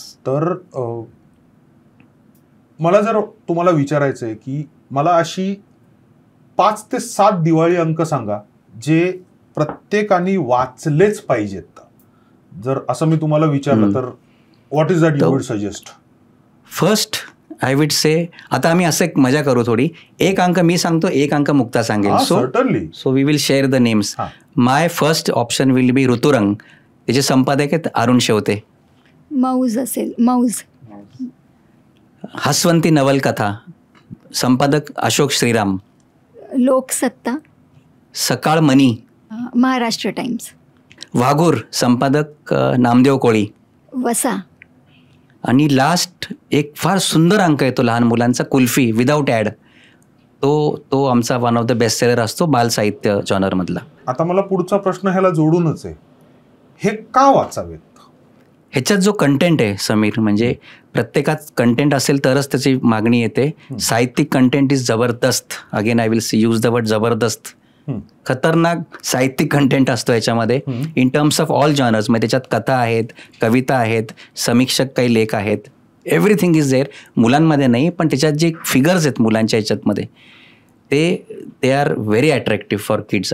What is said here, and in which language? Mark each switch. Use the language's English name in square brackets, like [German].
[Marathi] तर मला जर तुम्हाला विचारायचं आहे की मला अशी 5 ते 7 दिवाळी अंक सांगा जे प्रत्येकाने वाचलेच पाहिजेत, जर असं मी तुम्हाला विचारलं तर [English] What is that you would suggest? First I would say, [Marathi] आता आम्ही असं एक मजा करू थोडी, एक अंक मी सांगतो, एक अंक मुक्ता सांगेल. [English] So we will share the names. My first option will be Rituranga. [Marathi] त्याचे संपादक आहेत अरुण शेवते. मौज असेल, मौज. हसवंती नवलकथा, संपादक अशोक श्रीराम. लोकसत्ता, सकाळ मनी, महाराष्ट्र टाइम्स. वाघूर, संपादक नामदेव कोळी. वसा. आणि लास्ट एक फार सुंदर अंक येतो लहान मुलांचा, कुल्फी विदाऊट ॲड. तो आमचा [English] one of the best seller [Marathi] असतो बाल साहित्य जॉनरमधला. आता मला पुढचा प्रश्न ह्याला जोडूनच आहे, हे का वाचावेत? ह्याच्यात जो कंटेंट आहे समीर, म्हणजे प्रत्येकात कंटेंट असेल तरच त्याची मागणी येते. [English] साहित्यिक content is जबरदस्त. Again I will use the word जबरदस्त. [Marathi] खतरनाक साहित्यिक कंटेंट असतो याच्यामध्ये [English] In terms of all genres. [Marathi] म्हणजे त्याच्यात कथा आहेत, कविता आहेत, समीक्षक काही लेख आहेत, [English] Everything is there. [Marathi] मुलांमध्ये नाही, पण त्याच्यात जे फिगर्स आहेत मुलांच्या याच्यातमध्ये ते [English] Are very attractive for kids.